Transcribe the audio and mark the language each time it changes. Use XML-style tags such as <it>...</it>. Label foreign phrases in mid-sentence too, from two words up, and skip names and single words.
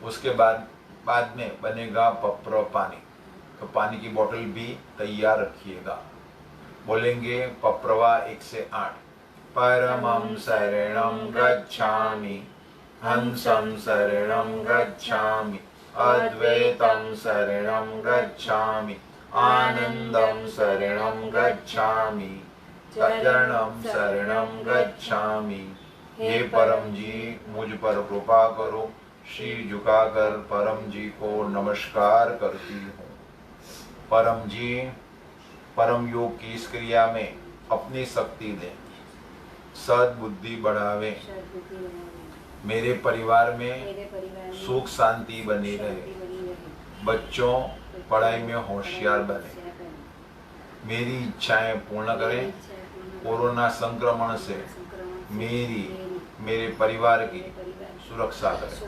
<hi>उसके बाद में बनेगा पप्र पानी। तो पानी की बोतल भी तैयार रखिएगा। बोलेंगे पप्रवा 1 से 8।</hi> <sa>परमं शरणं गच्छामि, हंसं शरणं गच्छामि, अद्वैतं शरणं गच्छामि, आनंदं शरणं गच्छामि, चरणं शरणं गच्छामि।</sa> <hi>हे परम जी, मुझ पर कृपा करो। शीर झुकाकर परम जी को नमस्कार करती हूँ। परम जी, परम योग की इस क्रिया में अपनी शक्ति दें, सद्बुद्धि बढ़ावे, मेरे परिवार में सुख शांति बनी रहे, बच्चों पढ़ाई में होशियार बने, मेरी इच्छाएं पूर्ण करें, कोरोना संक्रमण से मेरे परिवार की सुरक्षा करें।</hi>